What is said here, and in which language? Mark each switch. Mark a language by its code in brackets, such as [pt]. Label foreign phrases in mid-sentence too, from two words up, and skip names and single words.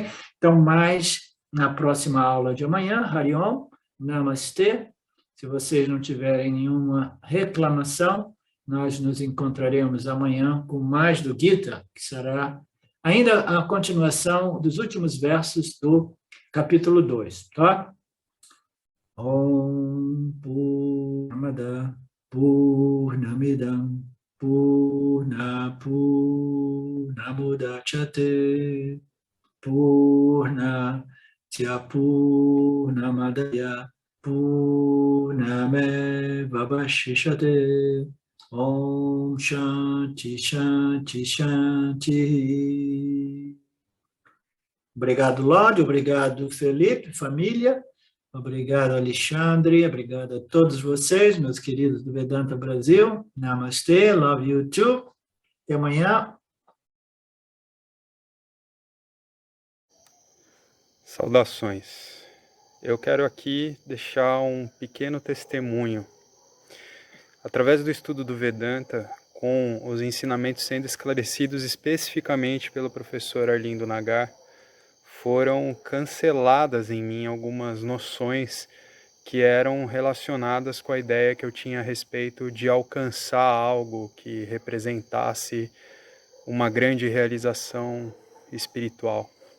[pt] Então, mais na próxima aula de amanhã, Hariom, Namastê. Se vocês não tiverem nenhuma reclamação, nós nos encontraremos amanhã com mais do Gita, que será ainda a continuação dos últimos versos do capítulo 2, tá? [sa] ॐ पूर्णमदः पूर्णमिदं पूर्णमुदच्यते पूर्णस्य पूर्णमादाय पूर्णमेवावशिष्यते ॐ शान्तिः शान्तिः शान्तिः. [pt] Obrigado, Lorde, obrigado, Felipe, família, obrigado, Alexandre, obrigado a todos vocês, meus queridos do Vedanta Brasil. Namastê, [en] love you too. [pt] Até amanhã. Saudações. Eu quero aqui deixar um pequeno testemunho. Através do estudo do Vedanta, com os ensinamentos sendo esclarecidos especificamente pelo professor Arlindo Nagar, foram canceladas em mim algumas noções que eram relacionadas com a ideia que eu tinha a respeito de alcançar algo que representasse uma grande realização espiritual.